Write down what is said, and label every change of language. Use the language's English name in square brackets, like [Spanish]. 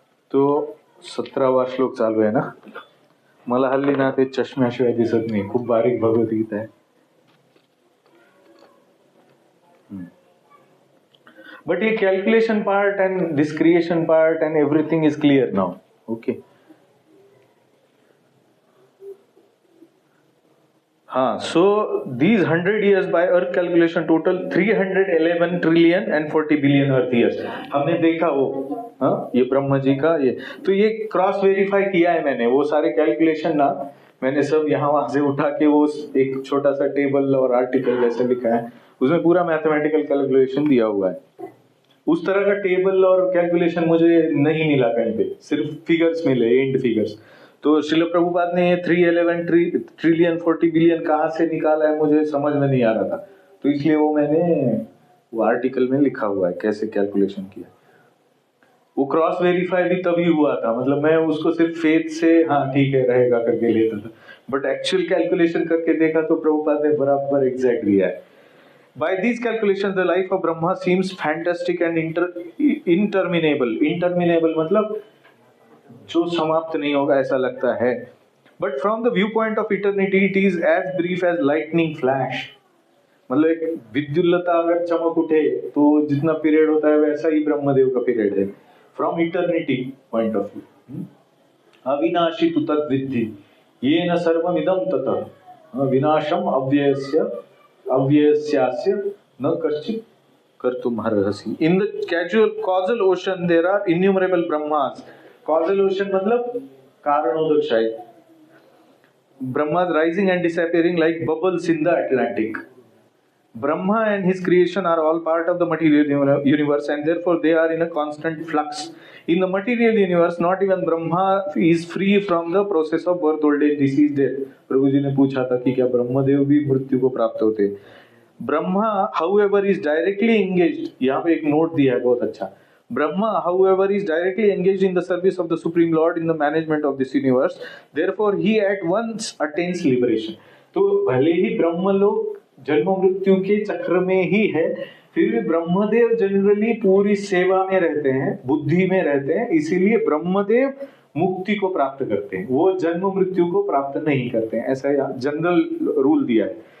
[Marathi] तो 17वा श्लोक चालू आहे ना, मला हल्ली ना ते चष्म्याशिवाय दिसत नाही, खूप बारीक भगवद्गीता आहे। [English] But ये calculation part and this creation part and everything is clear now. Okay. So these 100 years by Earth calculation total 311 trillion and 40 billion Earth years. [Hindi] हमने देखा वो, ये ब्रह्म जी का ये, तो ये क्रॉस वेरीफाई किया है मैंने, वो सारे कैलकुलेशन ना मैंने सब यहाँ वहां से उठा के वो एक छोटा सा टेबल और आर्टिकल जैसे लिखा है, उसमें पूरा मैथमेटिकल कैलकुलेशन दिया हुआ है। उस तरह का टेबल और कैलकुलेशन मुझे नहीं मिला कहीं पे, सिर्फ फिगर्स मिले, एंड फिगर्स। तो श्रील प्रभुपाद ने ये 311 ट्रिलियन 40 बिलियन कहाँ से निकाला है मुझे समझ में नहीं आ रहा था, तो इसलिए वो मैंने वो आर्टिकल में लिखा हुआ है कैसे कैलकुलेशन किया। वो क्रॉस वेरीफाई भी तभी हुआ था, मतलब मैं उसको सिर्फ फेथ से हाँ ठीक है रहेगा करके लेता था, बट एक्चुअल कैलकुलेशन करके देखा तो प्रभुपाद ने बराबर एग्जैक्ट दिया है। [English] By these calculations, the life of Brahma seems fantastic and interminable. [Hindi] Interminable मतलब जो समाप्त नहीं होगा ऐसा लगता है। [English] But from the viewpoint of eternity, it is as brief as lightning flash. [Hindi] मतलब एक विद्युल्लता अगर चमक उठे तो जितना पीरियड होता है वैसा ही ब्रह्मदेव का पीरियड है। [English] From eternity point of view, [Sanskrit] अविनाशी तु तद्विद्धि येन सर्वमिदं ततः विनाशम अव्ययस्यास्य न कश्चित् कर्तुमर्हसि। [English] In the causal ocean there are innumerable Brahmas. Causal ocean [Hindi] मतलब कारणोदक शायद, [English] Brahmas rising and disappearing like bubbles in the Atlantic. Brahma and his creation are all part of the material universe and therefore they are in a constant flux. In the material universe, not even Brahma is free from the process of birth, old age, disease, death. [Hindi] प्रभु जी ने पूछा था कि क्या ब्रह्मदेव भी मृत्यु को प्राप्त होते? [English] Brahma, however, is directly engaged. [Hindi] यहाँ पे एक नोट दिया है बहुत अच्छा। [English] Brahma, however, is directly engaged in the service of the Supreme Lord in the management of this universe. Therefore, he at once attains liberation. [Hindi] तो भले ही ब्रह्म लोग जन्म मृत्यु के चक्र में ही है, फिर भी ब्रह्मदेव जनरली पूरी सेवा में रहते हैं, बुद्धि में रहते हैं, इसीलिए ब्रह्मदेव मुक्ति को प्राप्त करते हैं, वो जन्म मृत्यु को प्राप्त नहीं करते हैं, ऐसा जनरल रूल दिया है।